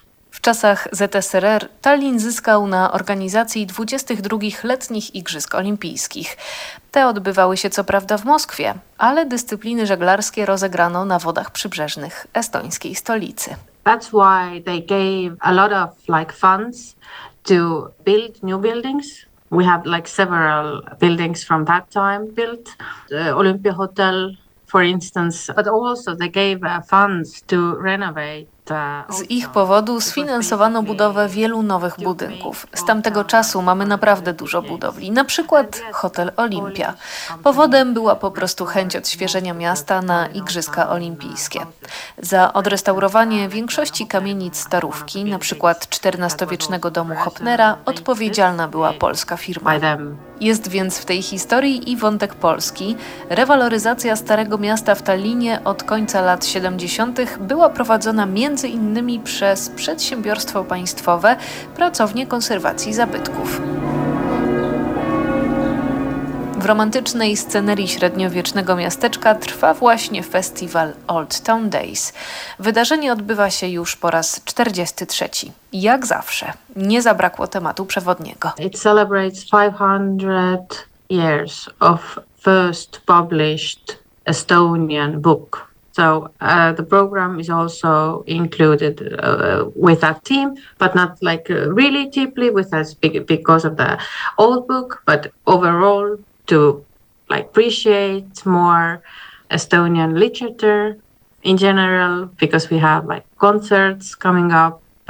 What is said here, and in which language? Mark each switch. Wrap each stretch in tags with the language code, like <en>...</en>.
<pl>W czasach ZSRR Tallin zyskał na organizacji 22 letnich Igrzysk Olimpijskich. Te odbywały się co prawda w Moskwie, ale dyscypliny żeglarskie rozegrano na wodach przybrzeżnych estońskiej stolicy.</pl> <en>That's why they gave a lot of like funds to build new buildings. We have like several buildings from that time built, the Olympia Hotel for instance, but also they gave funds to renovate.</en> <pl>Z ich powodu sfinansowano budowę wielu nowych budynków. Z tamtego czasu mamy naprawdę dużo budowli, na przykład Hotel Olimpia. Powodem była po prostu chęć odświeżenia miasta na Igrzyska Olimpijskie. Za odrestaurowanie większości kamienic starówki, na przykład XIV-wiecznego domu Hopnera, odpowiedzialna była polska firma. Jest więc w tej historii i wątek Polski. Rewaloryzacja Starego Miasta w Tallinie od końca lat 70. była prowadzona między innymi przez przedsiębiorstwo państwowe Pracownię Konserwacji Zabytków. W romantycznej scenerii średniowiecznego miasteczka trwa właśnie festiwal Old Town Days. Wydarzenie odbywa się już po raz 43. Jak zawsze, nie zabrakło tematu przewodniego.</pl> <en>It celebrates 500 years of first published Estonian book. So the program is also included with that theme, but not like really deeply with us because of the old book, but overall to like appreciate more Estonian literature in general, because we have like concerts coming up.</en>